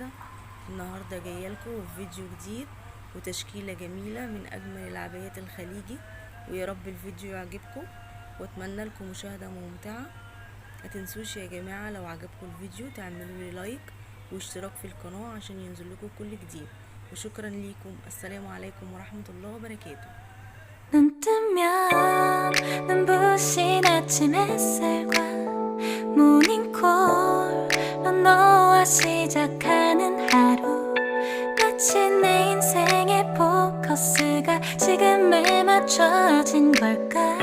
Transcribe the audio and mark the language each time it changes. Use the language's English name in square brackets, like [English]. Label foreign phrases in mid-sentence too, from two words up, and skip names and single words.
[Arabic] النهاردة جاية لكم فيديو جديد وتشكيلة جميلة من اجمل العبايات الخليجي، ويا رب الفيديو يعجبكم واتمنى لكم مشاهدة ممتعة. متنسوش يا جماعة لو عجبكم الفيديو تعملوا لي لايك واشتراك في القناة عشان ينزل لكم كل جديد. وشكرا ليكم. السلام عليكم ورحمة الله وبركاته. [Korean] 눈 뜨면 눈부신 아침 햇살과 모닝콜로 너와 시작하는 하루, 마치 내 인생의 포커스가 지금에 맞춰진 걸까.